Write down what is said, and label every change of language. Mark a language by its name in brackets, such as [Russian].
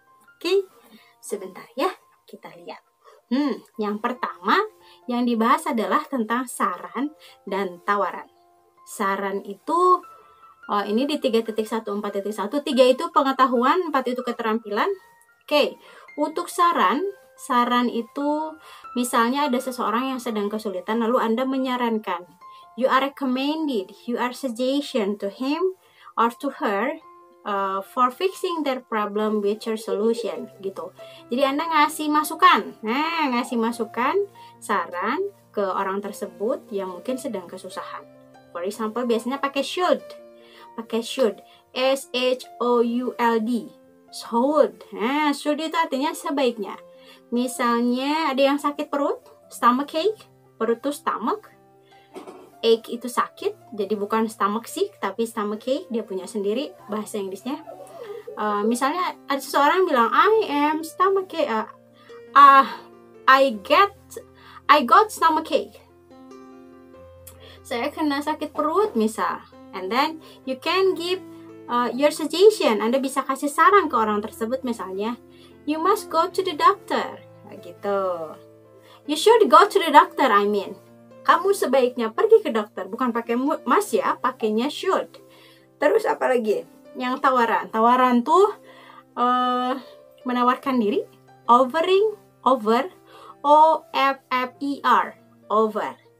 [Indonesian] Oke, sebentar ya, kita lihat. Yang pertama yang dibahas adalah tentang saran dan tawaran. Saran itu, ini di 3.14.1. 3 itu pengetahuan, 4 itu keterampilan. Oke, untuk saran itu misalnya ada seseorang yang sedang kesulitan lalu Anda menyarankan. [English] You are recommended, you are suggestion to him or to her for fixing their problem with your solution gitu. [Indonesian] Jadi Anda ngasih masukan. Nah, ngasih masukan, saran ke orang tersebut yang mungkin sedang kesusahan. [English] For example, [Indonesian] biasanya pakai [English] should. S-H-O-U-L-D. Should. [Indonesian] Nah, should itu artinya sebaiknya. Misalnya ada yang sakit perut, stomach ache, perut itu stomach, ache itu sakit, jadi bukan stomach sick, tapi stomach ache, dia punya sendiri bahasa Inggrisnya. Misalnya ada seseorang bilang, [English] I am stomach ache, I got stomach ache. [Indonesian] Saya kena sakit perut misal, [English] and then you can give your suggestion. [Indonesian] Anda bisa kasih saran ke orang tersebut, misalnya, [English] you must go to the doctor. [Indonesian] Gitu. [English] You should go to the doctor, I mean. [Indonesian] Kamu sebaiknya pergi ke dokter. Bukan pakai must ya, pakainya should. Terus apa lagi? Yang tawaran. Tawaran tuh menawarkan diri. [English] Over. O-F-F-E-R. Over.